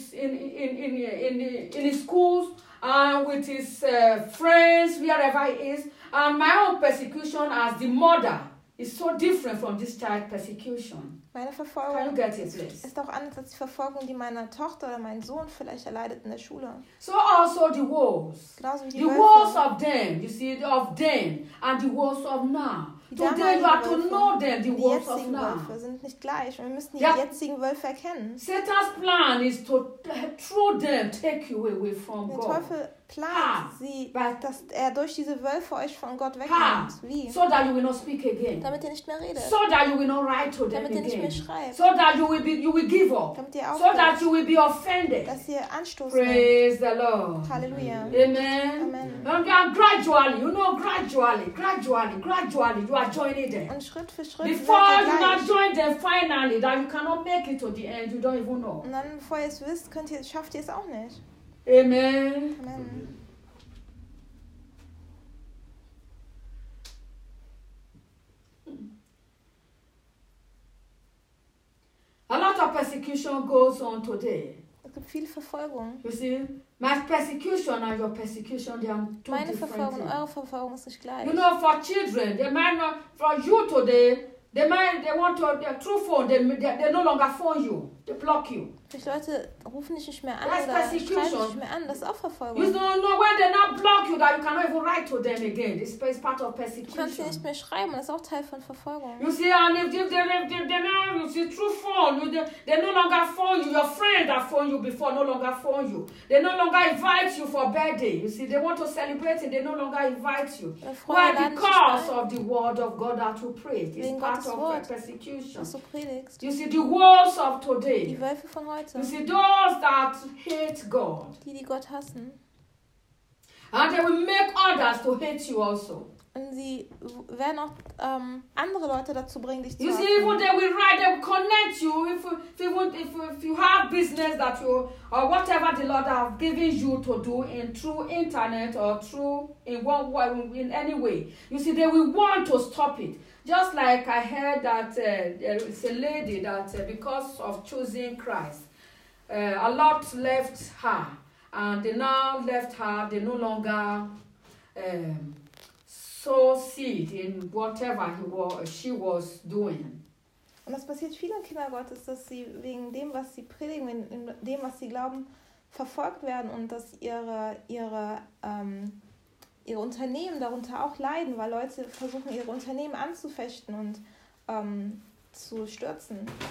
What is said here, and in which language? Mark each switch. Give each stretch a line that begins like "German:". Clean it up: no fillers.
English: In his schools and with his friends, wherever he is, and my own persecution as the mother is so different from this child persecution.
German: Meine Verfolgung,
English: can you get it, please?
German: Ist auch anders als die Verfolgung, die meiner Tochter oder mein Sohn vielleicht erleidet in der Schule.
English: So also the woes,
German: die
English: the woes of them, you see, of them and the woes of now. Today you have to know them, the wolves of now.
German: Wölfe sind nicht gleich. Wir müssen die yeah. jetzigen Wölfe erkennen.
English: Satan's plan is to throw them, take you away from God.
German: Der Teufel plant, sie, dass er durch diese Wölfe euch von Gott wegnimmt. Wie?
English: So that you will not speak again.
German: Damit ihr nicht mehr redet.
English: So that you will not write to them
German: damit
English: again.
German: Ihr nicht mehr schreibt.
English: So that you will give up.
German: Damit ihr aufhört.
English: So that you will be offended.
German: Dass ihr Anstoß nehmt.
English: Praise the Lord.
German: Halleluja.
English: Amen. And gradually, you know, gradually, you are joining them.
German: Und Schritt für Schritt.
English: Before you not join them finally, that you cannot make it to the end, you don't even know.
German: Und dann, bevor ihr es wisst, könnt ihr, schafft ihr es auch nicht.
English: Amen. A lot of persecution goes on today.
German: Es gibt viel Verfolgung.
English: You see, my persecution and your persecution, they are two different.
German: Meine Verfolgung und eure Verfolgung ist nicht gleich.
English: You know, for children, they might not, for you today, they want to, their true phone, they no longer phone you, they block you.
German: Die Leute rufen dich nicht mehr an oder schreiben dich nicht mehr an. Das ist auch Verfolgung.
English: You don't know when they now block you that you cannot even write to them again. This is part of persecution.
German: Du kannst sie nicht mehr schreiben. Das ist auch Teil von Verfolgung.
English: You see, and if they now you see through phone, they no longer phone you. Your friend that phone you before no longer phone you. They no longer invite you for birthday. You see, they want to celebrate it. They no longer invite you. Why? Because of the word of God that you preach. It's part of persecution.
German: Was du predigst.
English: You see, the wolves of today.
German: Die Wölfe von
English: you see those that hate God.
German: Die, die Gott hassen.
English: And they will make others to hate you also.
German: Und sie werden auch andere Leute dazu bringen, dich zu
English: you see, even they will write, they will connect you. If you have business that you or whatever the Lord has given you to do in through internet or through in one way in any way. You see, they will want to stop it. Just like I heard that there is a lady that because of choosing Christ, a lot left her. And they now left her, they no longer sow seed in whatever she was doing.
German: Und das passiert vielen Kindern Gottes, dass sie wegen dem, was sie predigen, in dem, was sie glauben, verfolgt werden und dass ihre Unternehmen darunter auch leiden, weil Leute versuchen, ihre Unternehmen anzufechten und zu stürzen.